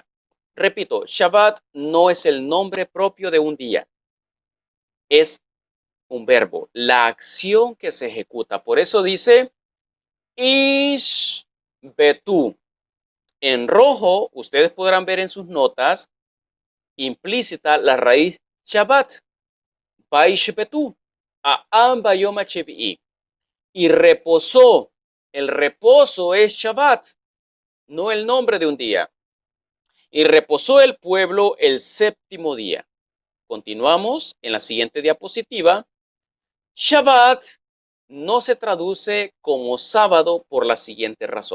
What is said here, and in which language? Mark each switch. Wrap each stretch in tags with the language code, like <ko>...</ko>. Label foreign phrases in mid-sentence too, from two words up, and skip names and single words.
<es>Repito, Shabbat no es el nombre propio de un día. Es un verbo, la acción que se ejecuta. Por eso dice Ishbetu. En rojo, ustedes podrán ver en sus notas implícita la raíz Shabbat.</es> <he>וישבתו. העם ביום השביעי.</he> <es>Y reposó. El reposo es Shabbat, no el nombre de un día. Y reposó el pueblo el séptimo día. Continuamos en la siguiente diapositiva. Shabbat no se traduce como sábado por la siguiente razón.</es>